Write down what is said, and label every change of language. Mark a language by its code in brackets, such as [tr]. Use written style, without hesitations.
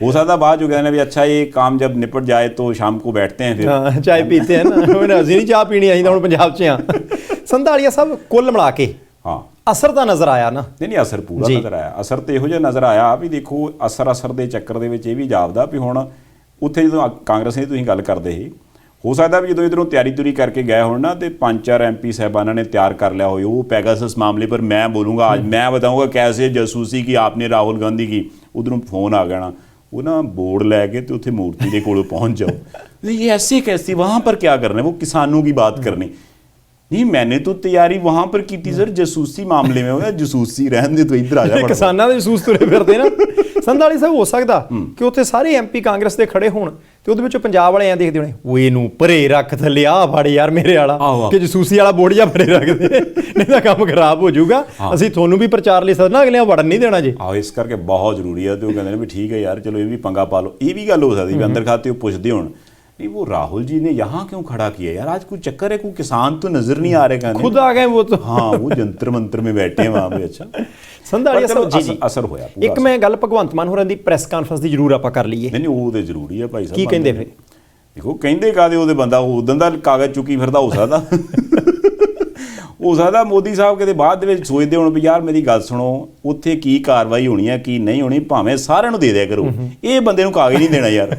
[hi] हो सकता बाद जो कहना भी अच्छा ये काम जब निपट जाए तो शाम को बैठते हैं फिर चाय पीते हैं ना, [pa] ਅਸੀਂ ਨਹੀਂ ਚਾਹ ਪੀਣੀ, ਅਸੀਂ ਤਾਂ ਹੁਣ ਪੰਜਾਬ 'ਚ ਆ। ਸੰਧਾਲੀਆ ਸਾਹਿਬ, ਕੁੱਲ ਮਿਲਾ ਕੇ ਹਾਂ ਅਸਰ ਤਾਂ ਨਜ਼ਰ ਆਇਆ ਨਾ? ਨਹੀਂ ਅਸਰ ਪੂਰਾ ਨਜ਼ਰ ਆਇਆ। ਅਸਰ ਤੇ ਇਹੋ ਜਿਹਾ ਨਜ਼ਰ ਆਇਆ ਵੀ ਦੇਖੋ ਅਸਰ ਦੇ ਚੱਕਰ ਦੇ ਵਿੱਚ ਇਹ ਵੀ ਜਾਪਦਾ ਵੀ ਹੁਣ ਉੱਥੇ ਜਦੋਂ ਕਾਂਗਰਸ ਦੀ ਤੁਸੀਂ ਗੱਲ ਕਰਦੇ ਸੀ, ਹੋ ਸਕਦਾ ਵੀ ਜਦੋਂ ਇੱਧਰੋਂ ਤਿਆਰੀ ਤੁਰੀ ਕਰਕੇ ਗਏ ਹੋਣ ਨਾ ਤੇ 5-4 ਐਮਪੀ ਸਾਹਿਬਾਨਾਂ ਨੇ ਤਿਆਰ ਕਰ ਲਿਆ ਹੋਏ ਉਹ ਪੈਗਾਸਸ ਮਾਮਲੇ ਪਰ ਮੈਂ ਬੋਲੂੰਗਾ [hi] आज, मैं बताऊंगा कैसे जासूसी की आपने राहुल गांधी की। उधरों फोन आ गया ना, वो ना बोर्ड लैके तो उत्थे मूर्ति के कोल पहुंच जाओ। ये ऐसे कैसे, वहाँ पर क्या करना है, वो किसानों की बात करनी नहीं, मैंने तो तैयारी वहां पर की थी सर, जासूसी मामले में। होगा जासूसी रहने दे तो इधर आ जा, [pa] ਕਿਸਾਨਾਂ ਦੇ ਜਸੂਸ ਤੁਰੇ ਫਿਰਦੇ ਨਾ। ਸੰਧਾਲੀ ਸਾਹਿਬ, ਹੋ ਸਕਦਾ ਕਿ ਉੱਥੇ ਸਾਰੇ ਐਮਪੀ ਕਾਂਗਰਸ ਦੇ ਖੜੇ ਹੋਣ ਤੇ ਉਹਦੇ ਵਿੱਚੋਂ ਪੰਜਾਬ ਵਾਲੇ ਐਂ ਦੇਖਦੇ ਹੋਣੇ, ਉਹ ਇਹਨੂੰ ਪਰੇ ਰੱਖ, ਥੱਲੇ ਆ ਫੜ ਯਾਰ ਮੇਰੇ ਵਾਲਾ, ਕਿ ਜਸੂਸੀ ਵਾਲਾ ਬੋਰਡ ਜਾਂ ਪਰੇ ਰੱਖਦੇ, ਨਹੀਂ ਤਾਂ ਕੰਮ ਖਰਾਬ ਹੋ ਜਾਊਗਾ, ਅਸੀਂ ਤੁਹਾਨੂੰ ਵੀ ਪ੍ਰਚਾਰ ਲਈ ਸਦਨਾ, ਅਗਲਿਆਂ ਵੜਨ ਨਹੀਂ ਦੇਣਾ ਜੀ। ਆਹੋ, ਇਸ ਕਰਕੇ ਬਹੁਤ ਜ਼ਰੂਰੀ ਹੈ। ਤੇ ਉਹ ਕਹਿੰਦੇ ਨੇ ਵੀ ਠੀਕ ਹੈ ਯਾਰ, ਚਲੋ ਇਹ ਵੀ ਪੰਗਾ ਪਾ ਲਓ। ਇਹ ਵੀ ਗੱਲ ਹੋ ਸਕਦੀ ਵੀ ਅੰਦਰ ਖਾਤੇ ਉਹ ਪੁੱਛਦੇ ਹੋਣ [hi] नहीं वो राहुल जी ने यहाँ क्यों खड़ा किया यार, आज कोई चक्कर है, कोई किसान तो नजर नहीं आ रहे, खुद आ गए वो तो। हाँ, वो जंतर मंतर में बैठे हैं वहाँ पे। अच्छा [pa] ਸੰਧਾਲੀਆ ਸਾਹਿਬ, ਜੀ ਜੀ ਅਸਰ ਹੋਇਆ। ਇੱਕ ਮੈਂ ਗੱਲ ਭਗਵੰਤ ਮਾਨ ਹੋਰਾਂ ਦੀ ਪ੍ਰੈਸ ਕਾਨਫਰੰਸ ਦੀ ਜ਼ਰੂਰ ਆਪਾਂ ਕਰ ਲਈਏ। ਨਹੀਂ ਉਹ ਤੇ ਜ਼ਰੂਰੀ ਹੈ ਭਾਈ ਸਾਹਿਬ। ਕੀ ਕਹਿੰਦੇ ਫਿਰ? ਦੇਖੋ ਕਹਿੰਦੇ ਕਾਦੇ, ਉਹਦੇ ਬੰਦਾ ਉਦੋਂ ਦਾ ਕਾਗਜ਼ ਚੁੱਕੀ ਫਿਰਦਾ ਹੋ ਸਕਦਾ ਹੋ ਸਕਦਾ ਮੋਦੀ ਸਾਹਿਬ ਕਿਤੇ ਬਾਅਦ ਦੇ ਵਿੱਚ ਸੋਚਦੇ ਹੋਣ ਵੀ ਯਾਰ ਮੇਰੀ ਗੱਲ ਸੁਣੋ, ਉੱਥੇ ਕੀ ਕਾਰਵਾਈ ਹੋਣੀ ਹੈ ਕੀ ਨਹੀਂ ਹੋਣੀ, ਭਾਵੇਂ ਸਾਰਿਆਂ ਨੂੰ ਦੇ ਦਿਆ ਕਰੋ, ਇਹ ਬੰਦੇ ਨੂੰ ਕਾਗਜ਼ ਨਹੀਂ ਦੇਣਾ ਯਾਰ।